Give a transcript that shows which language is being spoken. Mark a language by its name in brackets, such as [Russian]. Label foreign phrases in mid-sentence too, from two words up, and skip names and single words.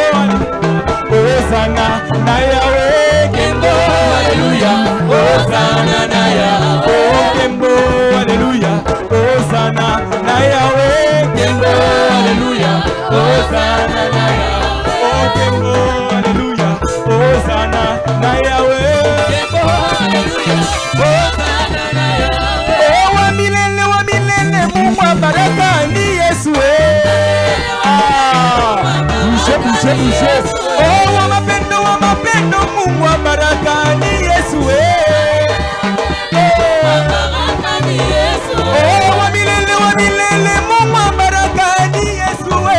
[Lingala] Osana na yawe Kembo haleluya Osana na yawe Kembo haleluya Osana na yawe Kembo haleluya Osana na yawe Kembo haleluya Osana na yawe Kembo haleluya Osana na yawe [Swahili] wa milele Mungu wa baraka ni Yesu bouge wa mapendo Mungu wa baraka ni Yesu wa milele Mungu wa baraka ni Yesu